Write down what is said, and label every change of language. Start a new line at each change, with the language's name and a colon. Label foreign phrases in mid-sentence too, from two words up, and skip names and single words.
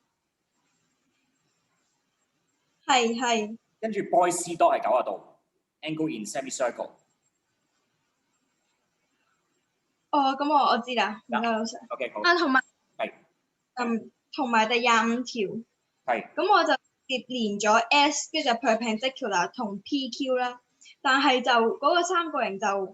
Cantonese: 係。跟住 boy C dot 係90度 ，
English: angle in semicircle。
Cantonese: 哦，咁我知啦，唔該老師。 OK 好。同埋係。同埋第25條。係。咁我就連咗 S， 跟住就 perpendicular 同 PQ 啦，但係就嗰個三角形就。